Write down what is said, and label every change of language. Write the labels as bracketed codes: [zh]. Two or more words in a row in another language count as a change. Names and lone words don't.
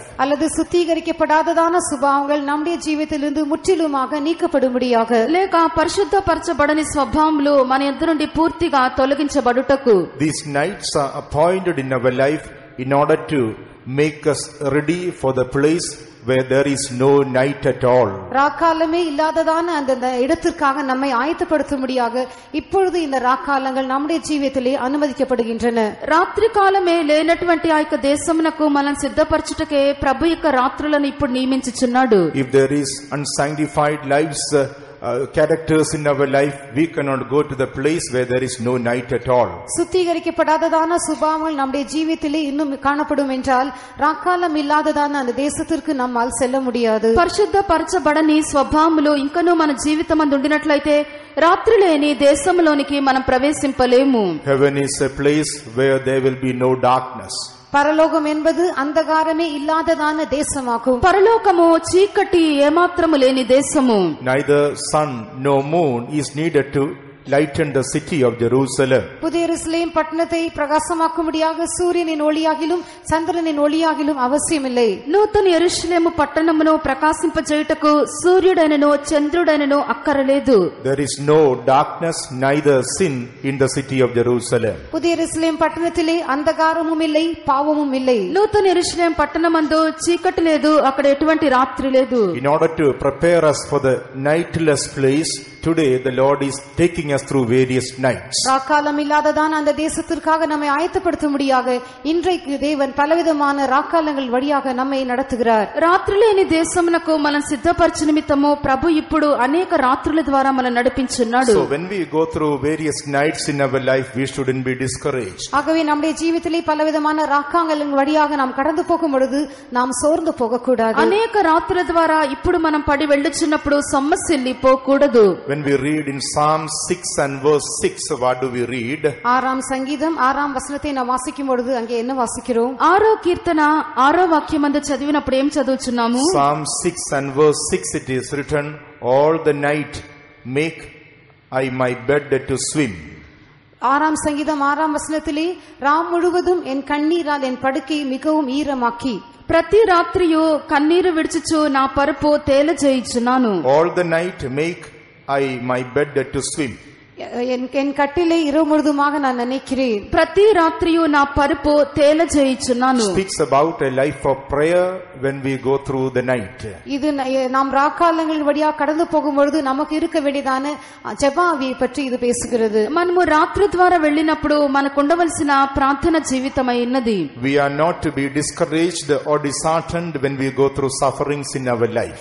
[ta] அல்லது சுத்திகரிக்கப்படாததான சுபாவங்கள் நம்முடைய ஜீவிதத்திலிருந்து முற்றிலுமாக நீக்கப்படும்படியாக [te] లేక పరిశుద్ధపరచబడని స్వభావములు మన యొద్ద నుండి పూర్తిగా తొలగించబడుటకు [en] These nights are appointed in our life in order to make us ready for the place where there is no night at all. [ta] ராக்காலமே இல்லாததான அந்த இடத்திற்காக நம்மை ஆயத்தப்படுத்தும்படியாக இப்பொழுது இந்த ராக்காலங்கள் நம்முடைய ஜீவிதத்திலே அனுமதிக்கப்படுகின்றன. [te] రాత్రి కాలమే లేనటువంటి ఆ యొక్క దేశమునకు మనం సిద్ధపరచుటకే ప్రభు యొక్క రాత్రులను ఇప్పుడు నియమించుచున్నాడు. [en] If there is unsanctified lives, characters in our life, we cannot go to the place where there is no night at all. [ta] சுத்திகரிக்கப்படாததான சுபாவங்கள் நம்முடைய ஜீவிதத்திலே இன்னும் காணப்படும் என்றால் ராக்காலம் இல்லாததான அந்த தேசத்திற்கு நம்மால் செல்ல முடியாது. [te] పరిశుద్ధపరచబడని స్వభావములు ఇంకనూ మన జీవితమందు ఉండినట్లయితే రాత్రి లేని దేశంలోనికి మనం ప్రవేశింపలేము. [en] Heaven is a place where there will be no darkness. [ta] பரலோகம் என்பது அந்தகாரமே இல்லாததான தேசமாகும். [te] పరలోకము చీకటి ఏమాత్రము లేని దేశము. [en] Neither sun nor moon is needed to lighten the city of Jerusalem. [ta] புதிய எருசலேம் பட்டணத்தை பிரகாசமாக்கும்படியாக சூரியனின் ஒளியாகிலும் சந்திரனின் ஒளியாகிலும் அவசியமில்லை. [te] నూతన యెరూషలేము పట్టణమును ప్రకాశింపజేయుటకు సూర్యుడైనను చంద్రుడైనను అక్కరలేదు. [en] There is no darkness, neither sin in the city of Jerusalem. [ta] புதிய எருசலேம் பட்டணத்திலே அந்தகாரமும் இல்லை, பாவமும் இல்லை. [te] నూతన యెరూషలేము పట్టణమందు చీకటి లేదు, అక్కడ ఎటువంటి రాత్రి లేదు. [en] In order to prepare us for the nightless place, today the Lord is taking us through various nights. [ta] ராக்காலம் இல்லாததான அந்த தேசத்திற்காக நம்மை ஆயத்தப்படுத்தும்படியாக இன்றைக்கு தேவன் பலவிதமான ராக்காலங்கள் வழியாக நம்மை நடத்துகிறார். [te] రాత్రి లేని దేశమునకు మనం సిద్ధపరచు నిమిత్తము ప్రభు ఇప్పుడు అనేక రాత్రుల ద్వారా మనం నడిపించున్నాడు. [en] So when we go through various nights in our life, we shouldn't be discouraged. [ta] ஆகவே நம்முடைய ஜீவிதத்திலே பலவிதமான ராக்காலங்கள் வழியாக நாம் கடந்து போகும் பொழுது நாம் சோர்ந்து போகக்கூடாது. [te] అనేక రాత్రుల ద్వారా ఇప్పుడు మనం పడి వెళ్ళుచున్నప్పుడు సమస్యల్లి పోకూడదు. [en] When we read in Psalm 6 and verse 6, what do we read? [ta] ஆறாம் சங்கீதம் 6ஆம் வசனத்தை நாம் வாசிக்கும் பொழுது அங்கே என்ன வாசிக்கிறோம்? [te] 6వ కీర్తన 6వ వాక్యమందు చదివినప్పుడు ఏం చదువుచున్నాము? [en] Psalm 6 and verse 6, it is written, all the night make I my bed to swim. [ta] 6ஆம் சங்கீதம் 6ஆம் வசனத்திலே ராம் முழுவதும் என் கண்ணீரால் என் படுக்கை மிகவும் ஈரமாக்கி [te] ప్రతి రాత్రియు కన్నీరు విడిచుచు నా పరుపు తేలజేయుచున్నాను. [en] All the night make I my bed to swim. [ta] என் கட்டிலை இரவு முழுதுமாக நான் நினைக்கிறேன். [te] ప్రతి రాత్రియు నా పరుపు తేలజేయుచున్నాను. [en] Speaks about a life of prayer when we go through the night. [ta] இது நாம் ராக்காலங்கள் வழியாக கடந்து போகும்பொழுது நமக்கு இருக்க வேண்டியதான ஜெபாவியை பற்றி இது பேசுகிறது. [te] మనము రాత్రి ద్వారా వెళ్ళినప్పుడు మనకు ఉండవలసిన ప్రార్థన జీవితమై ఉన్నది. [en] We are not to be discouraged or disheartened when we go through sufferings in our life.